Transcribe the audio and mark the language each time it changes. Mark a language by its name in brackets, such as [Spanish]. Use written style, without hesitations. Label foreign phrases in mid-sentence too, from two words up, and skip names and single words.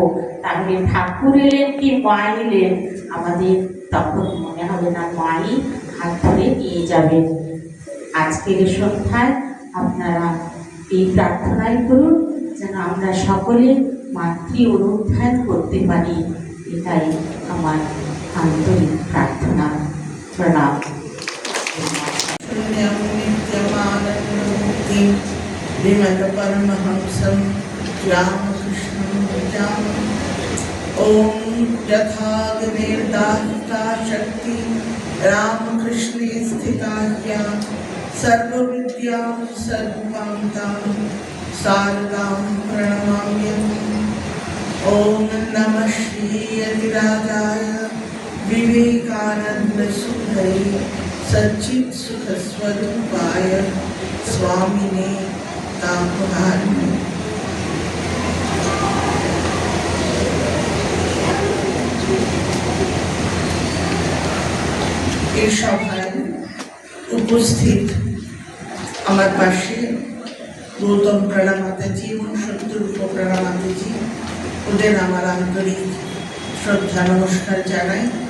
[Bangla] তাহলে ঠাকুর এলেন কি মা এলেন, আমাদের তখন মনে হবে না, মাই হাত ধরে নিয়ে যাবেন। আজকের সন্ধ্যায় আপনারা এই প্রার্থনাই করুন যেন আমরা সকলে মাতৃ অনুধ্যান করতে পারি। এটাই আমার আন্তরিক প্রার্থনা। প্রণাম। [Sanskrit] परमहंसं रामकृष्णं भजामि। ॐ यथाग्निर्दाहिका शक्ति रामकृष्णे स्थिता ह्या सर्वविद्यां सर्वकान्तां शारदां प्रणमाम्यहम्। ॐ नमः श्रीयतिराजाय विवेकानन्दसुधये सच्चित्सुखस्वरूपाय स्वामिने तापहारिणे। [Bangla] এই সভায় উপস্থিত আমার পাশে গৌতম প্রাণা মাতাজি এবং সত্যরূপ প্রাণা মাতাজি, ওদের আমার আন্তরিক শ্রদ্ধা নমস্কার জানাই।